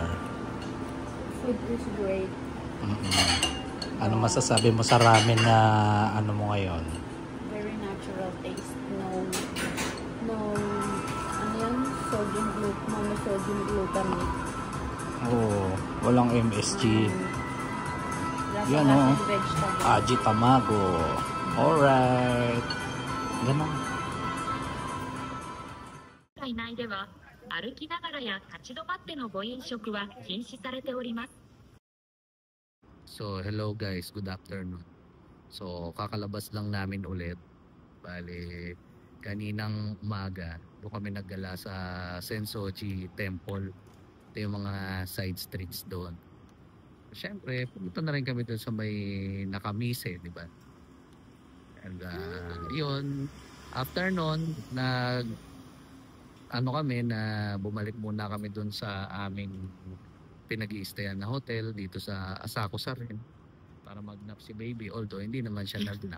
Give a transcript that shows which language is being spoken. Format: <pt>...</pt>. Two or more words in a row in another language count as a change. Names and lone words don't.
<en>Food is great.</en> <tl>Ano masasabi mo sa ramen na ano mo ngayon?</tl> <en>Very natural taste.</en> <tl>Ano yan?</tl> <en>Monosodium glutamate.</en> <tl>Oo, walang MSG. Yan, Lahat oh. ng vegetable.</tl> <ja>Aji tamago. Alright. Ganun. 体内では歩きながらや立ち止まってのご飲食は禁止されております。</ja> <en>So, hello guys. Good afternoon. So,</en> <tl>kakalabas lang namin ulit. Bale, kaninang umaga, doon kami naggala sa Sensoji Temple. Ito yung mga side streets doon. Siyempre, pumunta na rin kami doon sa may Nakamise, di ba? And yun, after nun, bumalik muna kami doon sa aming pinag-i-stayan na hotel dito sa Asakusa rin para mag-nap si baby, although hindi naman siya nag-nap.</tl>